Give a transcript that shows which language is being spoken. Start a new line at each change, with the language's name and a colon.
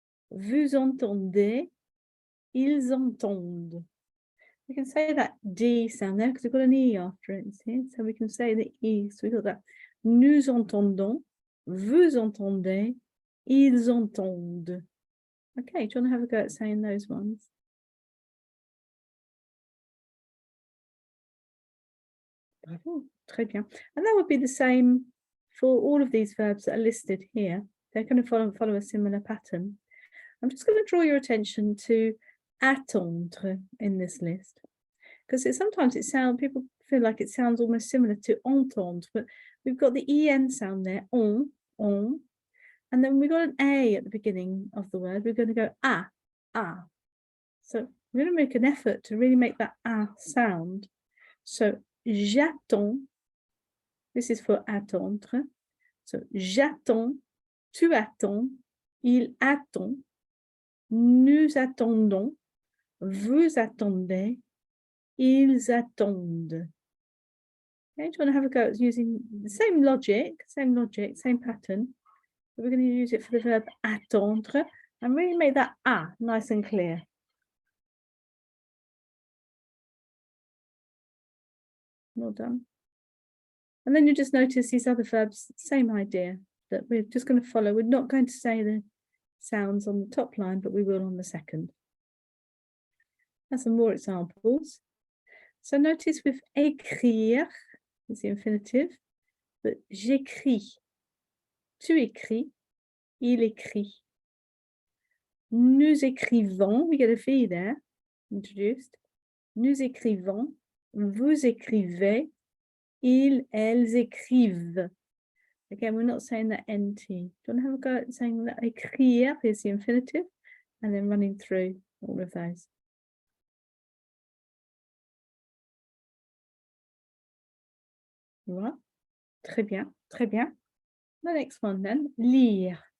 French: Vous entendez, ils entendent.
English: We can say that D sound there because we've got an E after it, see? So we can say the E. So we got that.
French: Nous entendons, vous entendez, ils entendent.
English: Okay, do you want to have a go at saying those ones?
French: Bravo, très bien.
English: And that would be the same for all of these verbs that are listed here. They're going to follow a similar pattern. I'm just going to draw your attention to attendre in this list, because sometimes people feel like it sounds almost similar to entendre, but we've got the en sound there, on, and then we've got an a at the beginning of the word. We're going to go ah. So we're going to make an effort to really make that ah sound. So
French: j'attends,
English: this is for attendre.
French: So j'attends, tu attends, il attend, nous attendons, vous attendez, ils attendent.
English: Okay, do you want to have a go at using the same logic, same pattern? But we're going to use it for the verb attendre and really make that ah nice and clear. Well done. And then you just notice these other verbs, same idea, that we're just going to follow. We're not going to say the sounds on the top line, but we will on the second. And some more examples. So notice with écrire, is the infinitive, but
French: j'écris, tu écris, il écrit. Nous écrivons,
English: we get a V there, introduced.
French: Nous écrivons, vous écrivez, ils, elles écrivent.
English: Again, we're not saying that NT. Do you want to have a go at saying that écrire is the infinitive and then running through all of those? Right.
French: Très bien, très bien.
English: The next one then, lire.